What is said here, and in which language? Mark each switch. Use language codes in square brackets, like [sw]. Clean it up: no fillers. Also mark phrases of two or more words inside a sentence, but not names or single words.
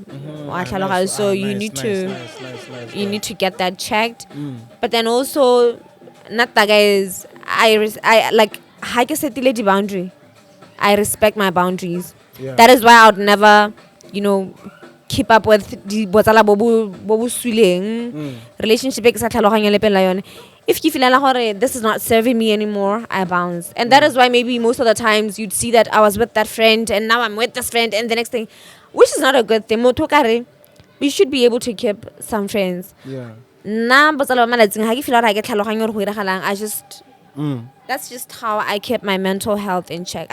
[en] So you need to get that checked. But then also, not that guys, I like the boundary. I respect my boundaries. Yeah. That is why I would never, keep up with the [tn] botsala bobu swileng [en] relationship [tn] e ke sa tlhaloganya le pela yone. [en] If you feel like this is not serving me anymore, I bounce. And that is why maybe most of the times you'd see that I was with that friend and now I'm with this friend and the next thing, which is not a good thing. We should be able to keep some friends. Yeah. I just that's just how I keep my mental health in check.